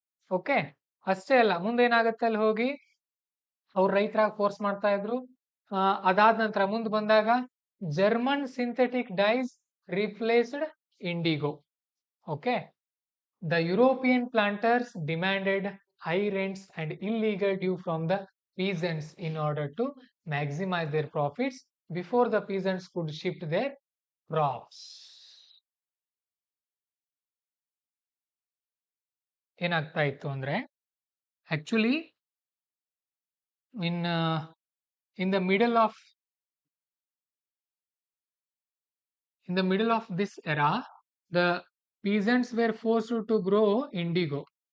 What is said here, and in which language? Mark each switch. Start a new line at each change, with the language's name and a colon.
Kannada: Okay, ಅಷ್ಟೇ ಅಲ್ಲ, ಮುಂದೇನಾಗತ್ತೆ ಅಲ್ಲಿ ಹೋಗಿ ಅವ್ರು ರೈತರಾಗಿ ಫೋರ್ಸ್ ಮಾಡ್ತಾ ಇದ್ರು. ಅದಾದ ನಂತರ ಮುಂದೆ ಬಂದಾಗ
English: German synthetic dyes replaced indigo. Okay, the European planters demanded high rents and illegal due from the peasants in order to maximize their profits before the peasants could shift their crops.
Kannada: ಏನಾಗ್ತಾ ಇತ್ತು ಅಂದ್ರೆ
English: Actually in in the middle of this era, the peasants were forced to grow indigo.